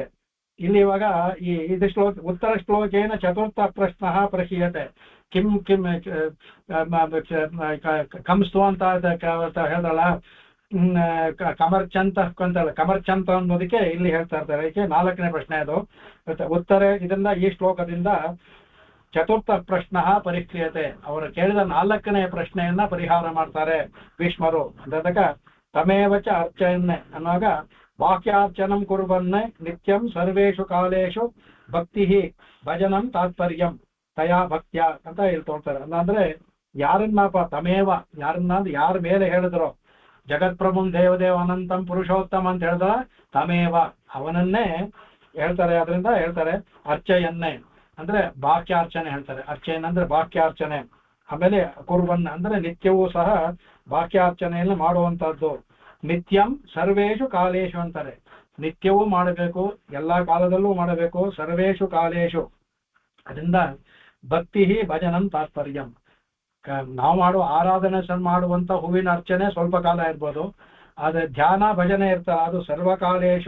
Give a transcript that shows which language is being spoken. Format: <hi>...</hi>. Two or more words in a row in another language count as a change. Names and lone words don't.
<kn>ಇಲ್ಲಿ ಇವಾಗ ಇದು</kn> <sa>ಉತ್ತರ ಶ್ಲೋಕೇನ ಚತುರ್ಥ ಪ್ರಶ್ನ ಪ್ರಹೀಯತೆ ಕಿಂ ಕಿಂ ಕಂಸ್ತು</sa> <kn>ಅಂತ ಹೇಳ್ದಲ್ಲ, ಕಮರ್ಚಂತ ಅಂತಲ್ಲ, ಕಮರ್ಚಂತ ಅನ್ನೋದಕ್ಕೆ ಇಲ್ಲಿ ಹೇಳ್ತಾ ಇರ್ತಾರೆ. ಇದಕ್ಕೆ 4ನೇ ಪ್ರಶ್ನೆ ಅದು ಉತ್ತರ. ಇದರಿಂದ ಈ ಶ್ಲೋಕದಿಂದ</kn> <sa>ಚತುರ್ಥ ಪ್ರಶ್ನ ಪರಿಕ್ರಿಯತೆ,</sa> <kn>ಅವರು ಕೇಳಿದ 4ನೇ ಪ್ರಶ್ನೆಯನ್ನ ಪರಿಹಾರ ಮಾಡ್ತಾರೆ ಭೀಷ್ಮರು.</kn> <sa>ಅದಕ್ಕ ತಮೇವಚ ಅರ್ಚಯನ್ನೇ ಅನ್ನುವಾಗ ವಾಕ್ಯಾರ್ಚನಂ ಕುರ್ವನ್ನೇ ನಿತ್ಯಂ ಸರ್ವೇಷು ಕಾಲೇಶು ಭಕ್ತಿ ಭಜನಂ ತಾತ್ಪರ್ಯಂ ತಯಾ ಭಕ್ತ್ಯ</sa> <kn>ಅಂತ ಇಲ್ಲಿ ತೋರ್ತಾರೆ. ಅಂದ್ರೆ ಯಾರನ್ನಪ್ಪ ತಮೇವ, ಯಾರ ಮೇಲೆ ಹೇಳಿದ್ರು,</kn> <sa>ಜಗತ್ಪ್ರಭುಂ ದೇವದೇವ ಅನಂತಂ ಪುರುಷೋತ್ತಮ</sa> <kn>ಅಂತ ಹೇಳಿದ್ರ ತಮೇವ ಅವನನ್ನೇ ಹೇಳ್ತಾರೆ. ಅದರಿಂದ ಹೇಳ್ತಾರೆ ಅರ್ಚಯನ್ನೇ ಅಂದ್ರೆ ಬಾಕ್ಯಾರ್ಚನೆ ಹೇಳ್ತಾರೆ. ಅರ್ಚಯನ್ ಅಂದ್ರೆ ಬಾಕ್ಯಾರ್ಚನೆ. ಆಮೇಲೆ ಕುರ್ವನ್ ಅಂದ್ರೆ ನಿತ್ಯವೂ ಸಹ ಬಾಕ್ಯಾರ್ಚನೆಯನ್ನು ಮಾಡುವಂತಹದ್ದು.</kn> <sa>ನಿತ್ಯಂ ಸರ್ವೇಷು ಕಾಲೇಶು</sa> <kn>ಅಂತಾರೆ, ನಿತ್ಯವೂ ಮಾಡಬೇಕು, ಎಲ್ಲಾ ಕಾಲದಲ್ಲೂ ಮಾಡಬೇಕು,</kn> <sa>ಸರ್ವೇಷು ಕಾಲೇಶು. ಅದರಿಂದ ಭಕ್ತಿ ಭಜನಂ ತಾತ್ಪರ್ಯಂ.</sa> <kn>ನಾವು ಮಾಡುವ ಆರಾಧನೆ ಮಾಡುವಂತ ಹೂವಿನ ಅರ್ಚನೆ ಸ್ವಲ್ಪ ಕಾಲ ಇರ್ಬೋದು, ಆದ್ರೆ ಧ್ಯಾನ ಭಜನೆ ಇರ್ತಾರೆ, ಅದು ಸರ್ವಕಾಲೇಶು.</kn>